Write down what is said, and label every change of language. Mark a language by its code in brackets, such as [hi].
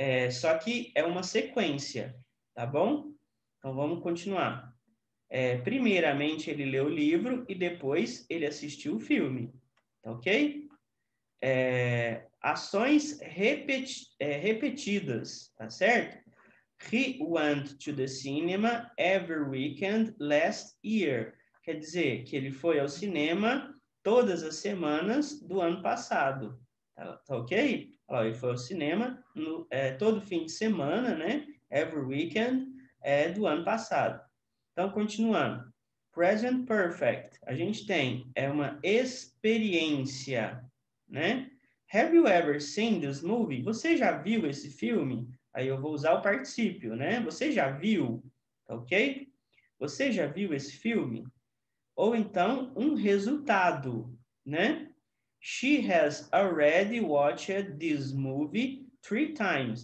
[pt] Só que é uma sequência, tá bom? Então, vamos continuar. Primeiramente, ele leu o livro e depois ele assistiu o filme, tá ok? Ações repetidas, tá certo? [en] He went to the cinema every weekend last year. [pt] Quer dizer, que ele foi ao cinema todas as semanas do ano passado, tá ok? Ele foi ao cinema todo fim de semana, né? [en] Every weekend [pt] do ano passado. Então, continuando. Present Perfect. A gente tem uma experiência, né? [en] Have you ever seen this movie? [pt] Você já viu esse filme? Aí eu vou usar o particípio, né? Você já viu? Tá ok? Você já viu esse filme? Ou então, um resultado, né? [en] She has already watched this movie 3 times.